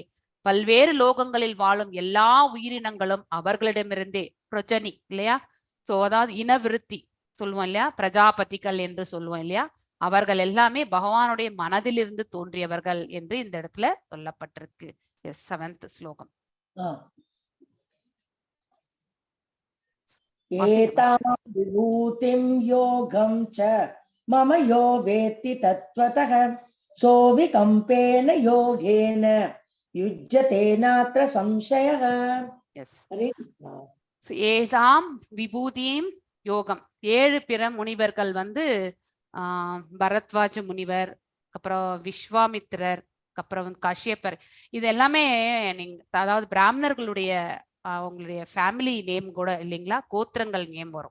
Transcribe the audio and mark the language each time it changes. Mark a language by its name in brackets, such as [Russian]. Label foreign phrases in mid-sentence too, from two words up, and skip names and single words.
[Tamil] பல்வேறு லோகங்களில் வாழும் எல்லா உயிரினங்களும் அவர்களிடமிருந்தே, பிரஜனி இல்லையா? சோ அதாவது இனவிருத்தி சொல்லுவோம் இல்லையா, பிரஜாபதிகள் என்று சொல்லுவோம் இல்லையா, அவர்கள் எல்லாமே பகவானுடைய மனதிலிருந்து தோன்றியவர்கள் என்று இந்த இடத்துல சொல்லப்பட்டிருக்கு. 7th ஸ்லோகம். [Sanskrit] एतां विभूतिं योगं च मम यो वेत्ति तत्त्वतः सोऽविकम्पेन योगेन युज्यते नात्र संशयः. हरे कृष्णा. [Tamil] ஏதாம் விபூதியும் யோகம். 7 பிற முனிவர்கள் வந்து பரத்வாஜ முனிவர், அப்புறம் விஸ்வாமித்திரர், அப்புறம் வந்து கஷ்யப்பர், இது எல்லாமே நீங்க அதாவது பிராமணர்களுடைய அவங்களுடைய [English] family name [Tamil] கூட இல்லைங்களா, கோத்திரங்கள் நேம் வரும்.